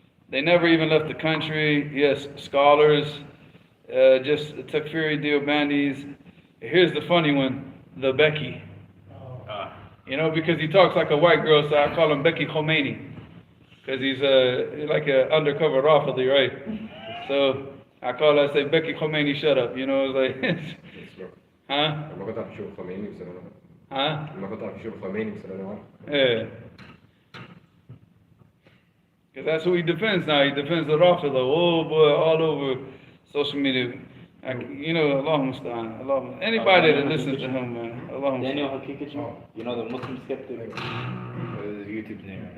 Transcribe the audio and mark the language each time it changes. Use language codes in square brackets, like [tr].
[en] They never even left the country. Yes, scholars, just Takfiri Deobandis. Here's the funny one, the Becky. You know, because he talks like a white girl, so I call him Becky Khomeini. Because he's like an undercover Rafidi, right? So I say, Becky Khomeini, shut up. You know, it's like, huh? [ar] ما كنت أعرف شو خميني بس أنا [en] Huh? [ar] ما كنت أعرف شو خميني بس أنا عارف. [en] Yeah. Because that's who he defends now. He defends the Rafida. Oh boy, all over social media. You know, Allahumma musta'an. Allahumma. Anybody that listens to him, man. Allahumma Daniel Hakikachi, you know the Muslim skeptic? His YouTube name. Right?